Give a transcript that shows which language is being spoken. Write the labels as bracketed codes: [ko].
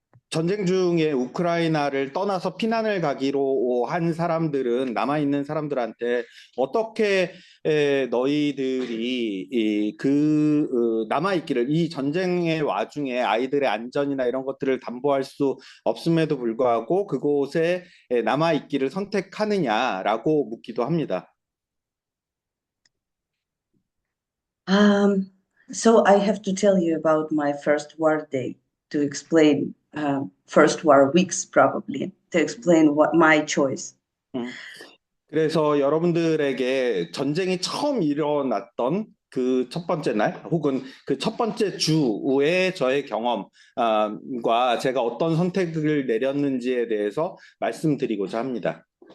[ko] 전쟁 중에 우크라이나를 떠나서 피난을 가기로 한 사람들은 남아있는 사람들한테 어떻게 너희들이 남아있기를 이 전쟁의 와중에 아이들의 안전이나 이런 것들을 담보할 수 없음에도 불구하고 그곳에 남아있기를 선택하느냐라고 묻기도 합니다. [en] So I have to tell you about my first war day to explain, first war weeks probably, to explain what my choice. [ko] 그래서 여러분들에게 전쟁이 처음 일어났던 그 첫 번째 날 혹은 그 첫 번째 주의 저의 경험과 제가 어떤 선택을 내렸는지에 대해서 말씀드리고자 합니다.